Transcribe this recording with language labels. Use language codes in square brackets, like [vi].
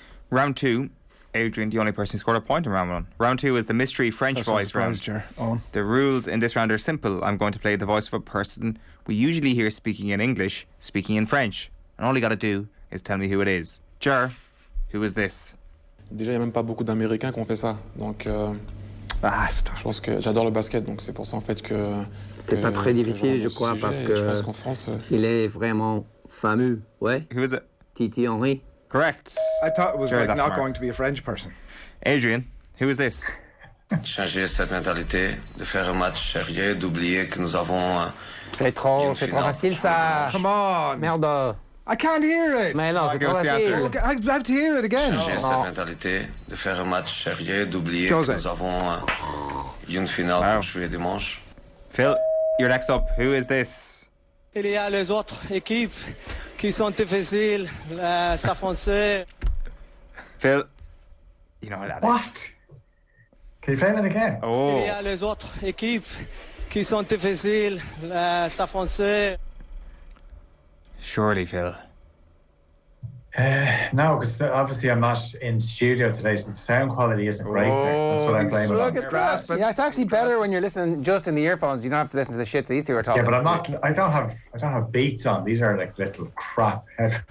[en] Round 2, Adrian, the only person who scored a point in round 1. Round 2 is the mystery French voice round. The rules in this round are simple. I'm going to play the voice of a person we usually hear speaking in English, speaking in French. And all you got to do is tell me who it is. Ger, who is this? [fr] Déjà, il n'y a même pas beaucoup d'Américains qui ont fait ça. Donc, je pense que j'adore le basket, donc c'est pour ça en fait que. C'est pas très difficile, je crois, parce que. Je pense qu'en France. Il est vraiment fameux, ouais. [en] Who is it? Titi Henry. Correct. I thought it was Sure, like that's not smart. going to be a French person. Adrian, who is this? [fr] Changer cette mentalité, de faire un match sérieux, d'oublier que nous avons. C'est trop facile ça. [en] Come on. [fr] Merde. [en] I can't hear it. [fr] Mais non, c'est trop facile. [en] Okay, I have to hear it again. [fr] Changer cette mentalité, de faire un match sérieux, d'oublier que nous avons une finale pour jouer dimanche. [en] Phil, you're next up. Who is this? [fr] Il y a les autres équipes qui sont difficiles, s'affronter. [en] Phil, you know what that is. What? Can you play that again? Oh. [fr] Il y a les autres équipes qui sont difficiles, s'affronter. [en] Surely, Phil. No, because obviously I'm not in studio today, so the sound quality isn't great. That's what I'm blaming on. Yeah, it's actually better when you're listening just in the earphones. You don't have to listen to the shit these two are talking. Yeah, but I'm not. I don't have Beats on. These are like little crap headphones.